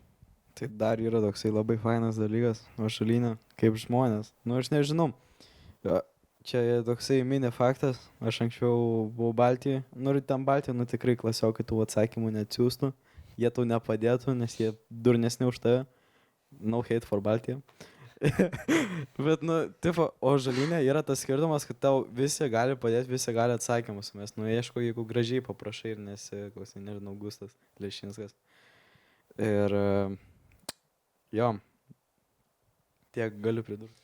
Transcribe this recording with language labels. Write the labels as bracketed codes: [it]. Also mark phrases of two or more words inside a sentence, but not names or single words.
[lt] Tai dar yra toksai labai fainas dalykas, Ašalyne, kaip žmonės. Nu, aš nežinau. Čia toksai mini faktas, aš anksčiau buvau Baltijai, nu ir ten Baltijai, nu tikrai klasiokai tų atsakymų neatsiųstų, jie tau nepadėtų, nes jie durnesni už tave. [en] No hate for Baltiją. [lt] Bet, nu, tipo, o Žalyne yra tas skirtumas, kad tau visi gali padėti, visi gali atsakymus. Mes nuieško, jeigu gražiai paprašai ir nesi, koks, nežinau, Gustas Lešinskas. Ir jo, tiek galiu pridurti.